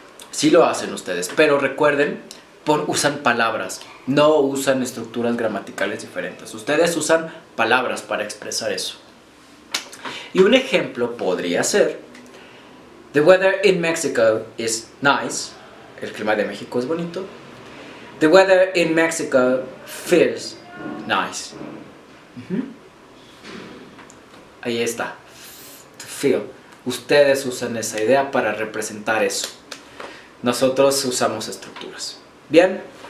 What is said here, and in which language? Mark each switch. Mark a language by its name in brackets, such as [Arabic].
[Spanish] Sí lo hacen ustedes, pero recuerden, usan palabras, no usan estructuras gramaticales diferentes. Ustedes usan palabras para expresar eso. Y un ejemplo podría ser: [English] The weather in Mexico is nice. [Spanish] El clima de México es bonito. [English] The weather in Mexico feels nice. [Spanish] Ahí está. Feel. Ustedes usan esa idea para representar eso. Nosotros usamos estructuras. Bien.